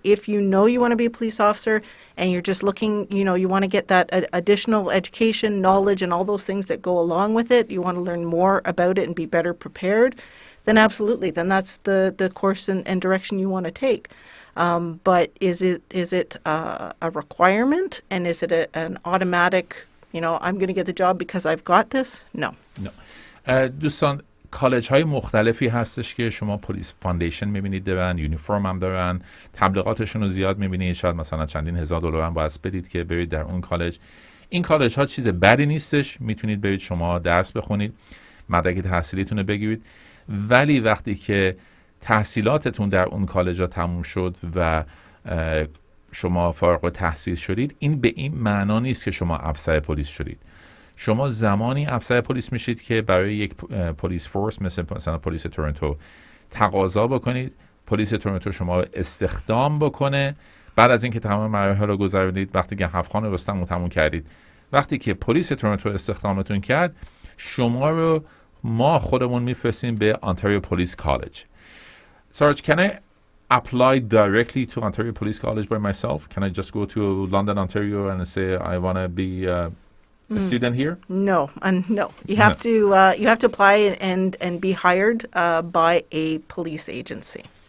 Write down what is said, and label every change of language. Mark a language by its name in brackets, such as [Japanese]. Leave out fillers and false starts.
[English] If you know you want to be a police officer and you're just looking, you want to get that additional education, knowledge, and all those things that go along with it, you want to learn more about it and be better prepared, then absolutely, then that's the course and direction you want to take. But is it a requirement, and is it an automatic, I'm going to get the job because I've got this? No. No. [Persian] دوستان، کالج های مختلفی هستش که شما پلیس فاندیشن میبینید دارن، یونیفرم هم دارن، تبلیغاتشون رو زیاد میبینید، شاید مثلا چندین هزار دلار هم باید بدید که برید در اون کالج. این کالج ها چیز بدی نیستش، میتونید برید شما درس بخونید، مدرک تحصیلیتون رو بگیرید، ولی وقتی که تحصیلاتتون در اون کالج ها تموم شد و شما فارغ التحصیل شدید، این به این معنا نیست که شما افسر پلیس شدید. شما زمانی افسر پلیس میشید که برای یک پلیس فورس مثلا پلیس تورنتو تقاضا بکنید، پلیس تورنتو شما استخدام بکنه. بعد از اینکه تمام مراحل رو گذروندید، وقتی که 7 خانه رستم رو تموم کردید، وقتی که پلیس تورنتو استخدامتون کرد، شما رو ما خودمون میفرستیم به Ontario Police College. [English] Sarge, can I apply directly to Ontario Police College by myself? Can I just go to London, Ontario and say I want to be a student here? No, no. You have to apply and be hired by a police agency.